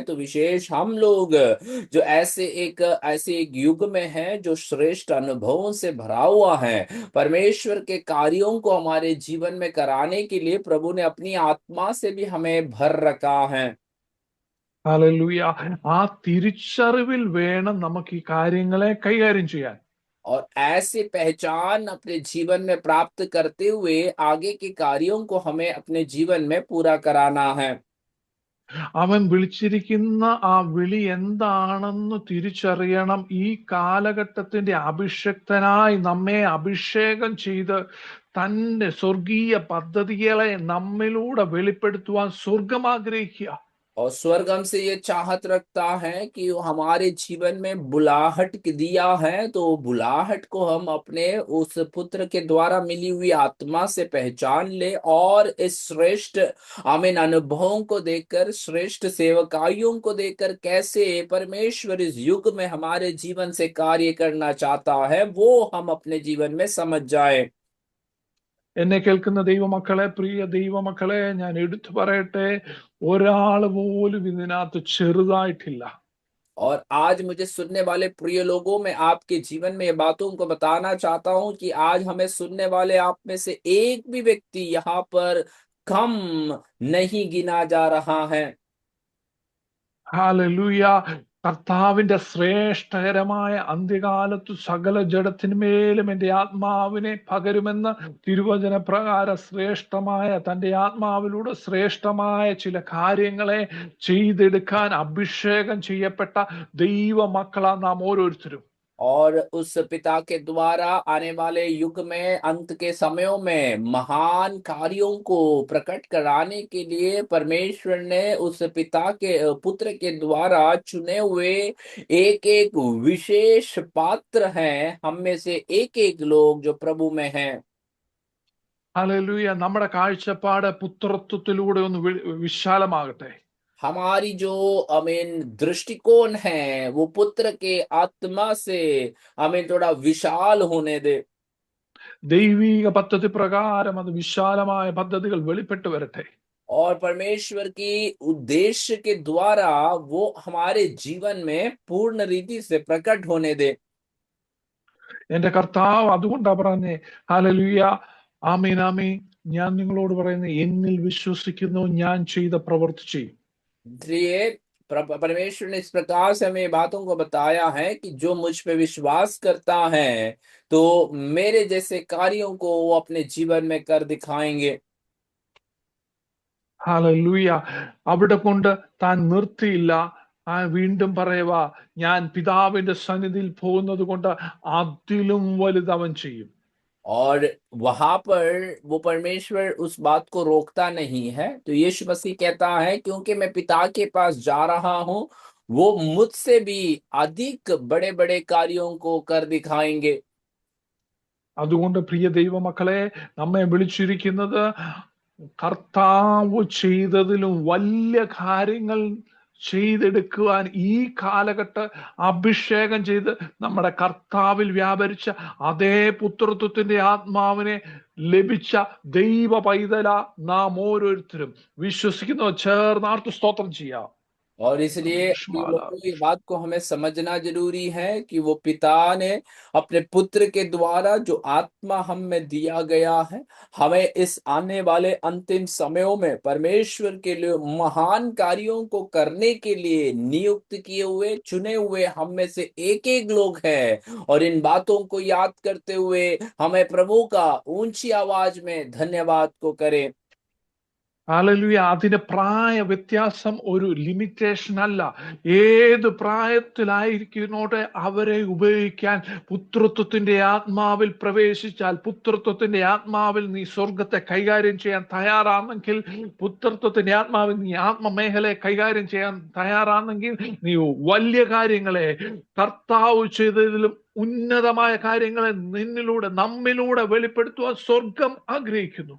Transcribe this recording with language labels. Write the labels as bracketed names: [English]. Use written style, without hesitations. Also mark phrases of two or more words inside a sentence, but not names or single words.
[Hindi] तो विशेष हम लोग जो ऐसे एक युग में हैं जो श्रेष्ठ अनुभवों से भरा हुआ है, परमेश्वर के कार्यों को हमारे जीवन में कराने के लिए प्रभु ने अपनी आत्मा से भी हमें भर रखा है। [Malayalam] ഹല്ലേലൂയ. ആ തിരിച്ചറിവിൽ വേണം നമുക്ക് ഈ കാര്യങ്ങളെ കൈകാര്യം ചെയ്യാൻ. [Hindi] और ऐसे पहचान अपने जीवन में प्राप्त करते हुए आगे के कार्यों को हमें अपने जीवन में पूरा कराना है। [Malayalam] അവൻ വിളിച്ചിരിക്കുന്ന ആ വിളി എന്താണെന്ന് തിരിച്ചറിയണം. ഈ കാലഘട്ടത്തിന്റെ അഭിഷക്തനായി നമ്മെ അഭിഷേകം ചെയ്ത് തന്റെ സ്വർഗീയ പദ്ധതികളെ നമ്മിലൂടെ വെളിപ്പെടുത്തുവാൻ സ്വർഗം ആഗ്രഹിക്കുക. [Hindi] और स्वर्ग हमसे ये चाहत रखता है कि वो हमारे जीवन में बुलाहट दिया है, तो बुलाहट को हम अपने उस पुत्र के द्वारा मिली हुई आत्मा से पहचान ले और इस श्रेष्ठ आमीन अनुभवों को देखकर, श्रेष्ठ सेवकाइयों को देखकर कैसे परमेश्वर इस युग में हमारे जीवन से कार्य करना चाहता है वो हम अपने जीवन में समझ जाए। [Malayalam] എന്നെ കേൾക്കുന്ന ദൈവമക്കളെ, പ്രിയ ദൈവമക്കളെ, ഞാൻ എടുത്തു പറയട്ടെ, ഒരാൾ പോലും ഇതിനകത്ത് ചെറുതായിട്ടില്ല. [Hindi] और आज मुझे सुनने वाले प्रिय लोगों में आपके जीवन में ये बातों को बताना चाहता हूं कि आज हमें सुनने वाले आप में से एक भी व्यक्ति यहाँ पर कम नहीं गिना जा रहा है। [Malayalam] ഹല്ലേലൂയ. കർത്താവിന്റെ ശ്രേഷ്ഠകരമായ അന്ത്യകാലത്തു സകല ജഡത്തിന്മേലും എന്റെ ആത്മാവിനെ പകരുമെന്ന് തിരുവചന പ്രകാരം ശ്രേഷ്ഠമായ തന്റെ ആത്മാവിലൂടെ ശ്രേഷ്ഠമായ ചില കാര്യങ്ങളെ ചെയ്തെടുക്കാൻ അഭിഷേകം ചെയ്യപ്പെട്ട ദൈവ മക്കളാ നാം ഓരോരുത്തരും. [Hindi] और उस पिता के द्वारा आने वाले युग में, अंत के समयों में महान कार्यों को प्रकट कराने के लिए परमेश्वर ने उस पिता के पुत्र के द्वारा चुने हुए एक एक विशेष पात्र हैं, हम में से एक एक लोग जो प्रभु में हैं। [Malayalam] ഹല്ലേലൂയ. നമ്മുടെ കാഴ്ചപ്പാട് പുത്രത്വത്തിലൂടെ ഒന്ന് വിശാലമാകട്ടെ. [Hindi] हमारी जो अमीन दृष्टिकोण है वो पुत्र के आत्मा से हमें थोड़ा विशाल होने दे। [Malayalam] ദൈവിക പദ്ധതി പ്രകാരം അത് വിശാലമായ പദ്ധതികൾ വെളിപ്പെട്ടു വരട്ടെ. [Hindi] और परमेश्वर की उद्देश्य के द्वारा वो हमारे जीवन में पूर्ण रीति से प्रकट होने दे। [Malayalam] എന്റെ കർത്താവ് അതുകൊണ്ടാ പറഞ്ഞേ, ഹല്ലേലൂയ, ആമീൻ ആമീൻ, ഞാൻ നിങ്ങളോട് പറയുന്നത്, എന്നിൽ വിശ്വസിക്കുന്നു ഞാൻ ചെയ്ത പ്രവൃത്തി ചെയ്യും. [Hindi] इसलिए परमेश्वर ने इस प्रकार से हमें बातों को बताया है कि जो मुझ पे विश्वास करता है तो मेरे जैसे कार्यों को वो अपने जीवन में कर दिखाएंगे। [Malayalam] ഹല്ലേലൂയ. അവിടെ കൊണ്ട് താൻ നിർത്തിയില്ല. വീണ്ടും പറയുക, ഞാൻ പിതാവിന്റെ സന്നിധിയിൽ പോകുന്നത് കൊണ്ട് അതിലും വലുത് അവൻ ചെയ്യും. [Hindi] और वहां पर वो परमेश्वर उस बात को रोकता नहीं है। तो यीशु मसीह कहता है क्योंकि मैं पिता के पास जा रहा हूं, वो मुझसे भी अधिक बड़े बड़े कार्यों को कर दिखाएंगे। [Malayalam] അതുകൊണ്ട് പ്രിയ ദൈവമക്കളെ, നമ്മെ വിളിച്ചിരിക്കുന്നത് കർത്താവ് ചെയ്തതിലും വലിയ കാര്യങ്ങൾ ചെയ്തെടുക്കുവാൻ ഈ കാലഘട്ട അഭിഷേകം ചെയ്ത് നമ്മുടെ കർത്താവിൽ വ്യാപരിച്ച അതേ പുത്രത്വത്തിന്റെ ആത്മാവിനെ ലഭിച്ച ദൈവ പൈതല നാം ഓരോരുത്തരും വിശ്വസിക്കുന്നവർ ചേർന്നാർത്ത് സ്തോത്രം ചെയ്യാം. [Hindi] और इसलिए लोगों की बात को हमें समझना जरूरी है कि वो पिता ने अपने पुत्र के द्वारा जो आत्मा हम में दिया गया है, हमें इस आने वाले अंतिम समयों में परमेश्वर के लिए महान कार्यों को करने के लिए नियुक्त किए हुए, चुने हुए हम में से एक एक लोग हैं। और इन बातों को याद करते हुए हमें प्रभु का ऊंची आवाज में धन्यवाद को करें। [Malayalam] ഹല്ലേലൂയ. അതിന് പ്രായ വ്യത്യാസം ഒരു ലിമിറ്റേഷൻ അല്ല. ഏത് പ്രായത്തിലായിരിക്കുന്നോട്ടെ അവരെ ഉപയോഗിക്കാൻ പുത്രത്വത്തിന്റെ ആത്മാവിൽ പ്രവേശിച്ചാൽ, പുത്രത്വത്തിന്റെ ആത്മാവിൽ നീ സ്വർഗത്തെ കൈകാര്യം ചെയ്യാൻ തയ്യാറാണെങ്കിൽ, പുത്രത്വത്തിന്റെ ആത്മാവിൽ നീ ആത്മമേഖലയെ കൈകാര്യം ചെയ്യാൻ തയ്യാറാണെങ്കിൽ, നീ വലിയ കാര്യങ്ങളെ, കർത്താവ് ചെയ്തതിലും ഉന്നതമായ കാര്യങ്ങളെ നിന്നിലൂടെ, നമ്മിലൂടെ വെളിപ്പെടുത്തുവാൻ സ്വർഗം ആഗ്രഹിക്കുന്നു.